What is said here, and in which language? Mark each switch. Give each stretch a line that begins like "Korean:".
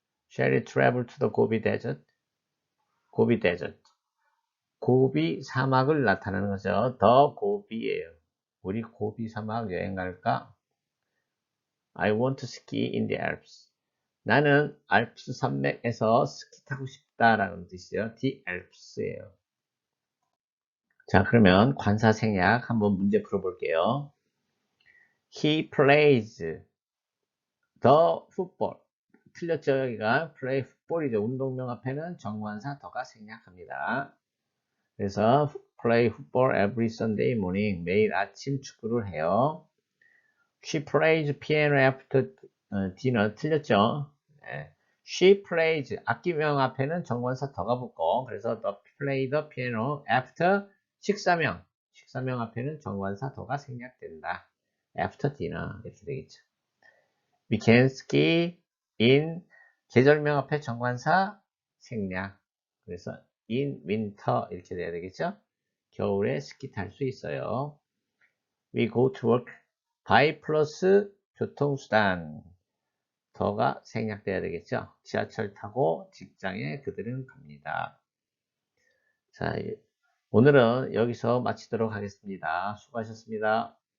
English: Shall we travel to the Gobi Desert?
Korean: 고비 데저트. 고비 사막을 나타내는 거죠. 더 고비예요. 우리 고비 사막 여행 갈까?
English: I want to ski in the Alps.
Korean: 나는 알프스 산맥에서 스키 타고 싶다라는 뜻이죠.
English: The Alps예요.
Korean: 자, 그러면 관사 생략 한번 문제 풀어볼게요.
English: He plays the football.
Korean: 틀렸죠, 여기가.
English: play football이죠.
Korean: 운동명 앞에는 정관사 더가 생략합니다. 그래서
English: play football every Sunday morning.
Korean: 매일 아침 축구를 해요.
English: She plays piano after dinner.
Korean: 틀렸죠? 네.
English: She plays.
Korean: 악기명 앞에는 정관사 더가 붙고, 그래서
English: the play the piano after
Korean: 식사명 앞에는 정관사 더가 생략된다.
English: After dinner. 이렇게 되겠죠. We can ski in
Korean: 계절명 앞에 정관사 생략. 그래서
English: in winter
Korean: 이렇게 돼야 되겠죠? 겨울에 스키 탈 수 있어요.
English: We go to work by
Korean: 플러스 교통수단. 더가 생략돼야 되겠죠? 지하철 타고 직장에 그들은 갑니다. 자, 오늘은 여기서 마치도록 하겠습니다. 수고하셨습니다.